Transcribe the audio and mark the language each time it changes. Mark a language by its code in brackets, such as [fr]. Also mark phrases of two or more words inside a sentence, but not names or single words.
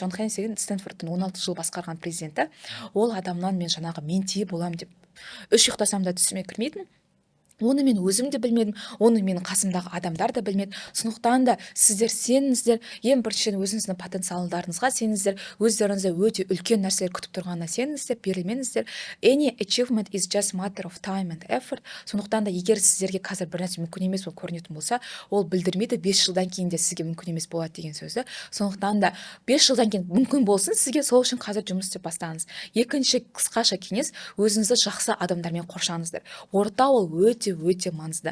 [kk] Джон Хеннесси деген Стэнфордтың 16 жыл басқарған президенті. Ол адамнан мен жаңағы менти боламын деп 3 ұйықтасам да түсіме кірмейтін. Оны мен өзім де білмедім, оны менің қасымдағы адамдар да білмеді. Сондықтан да сіздер сеніңіздер, ең біріншіден өзіңіздің потенциалдарыңызға сеніңіздер, өздеріңізде өте үлкен нәрселер күтіп тұрғанына сеніңіздер, берілменіңіздер. [en] Any achievement is just matter of time and effort. [kk] Сондықтан да егер сіздерге қазір бір нәрсе мүмкін емес болып көрінетін болса, ол білдірмейді 5 жылдан кейін де сізге мүмкін емес болады деген сөзді. Сондықтан да 5 жылдан кейін мүмкін болсын, сізге сол үшін қазір жұмыс істеп бастаңыз. Екінші қысқаша кеңес, өзіңізді жақсы адамдармен қоршаңыздар. Орта ол өте маңызды.